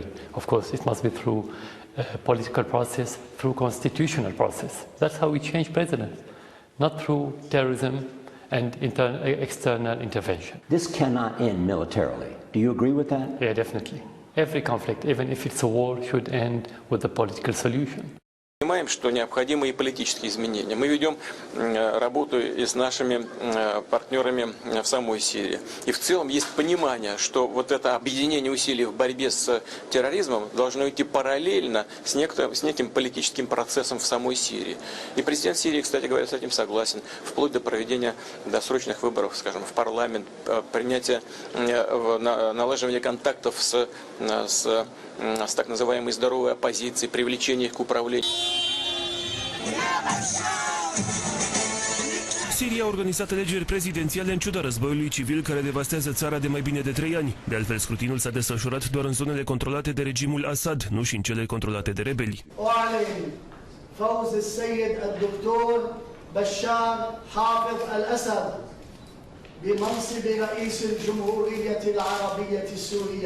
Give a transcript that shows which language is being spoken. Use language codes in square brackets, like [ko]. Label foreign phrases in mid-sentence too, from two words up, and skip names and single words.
[en] Of course, it must be through a political process, through constitutional process. That's how we change presidents. Not through terrorism and external intervention. This cannot end militarily. Do you agree with that? Yeah, definitely. Every conflict, even if it's a war, should end with a political solution. [ru] Понимаем, что необходимы и политические изменения. Мы ведем работу и с нашими партнерами в самой Сирии. И в целом есть понимание, что вот это объединение усилий в борьбе с терроризмом должно идти параллельно с неким политическим процессом в самой Сирии. И президент Сирии, кстати говоря, с этим согласен, вплоть до проведения досрочных выборов, скажем, в парламент, принятия, налаживания контактов с так называемой здоровой оппозицией, привлечения их к управлению. [ro] Siria a organizat alegeri prezidențiale în ciuda războiului civil care devastează țara de mai bine de 3 ani. De altfel, scrutinul s-a desfășurat doar în zonele controlate de regimul Assad, nu și în cele controlate de rebeli. [ar] Bashar al-Assad بمنصب رئيس الجمهورية العربية السورية.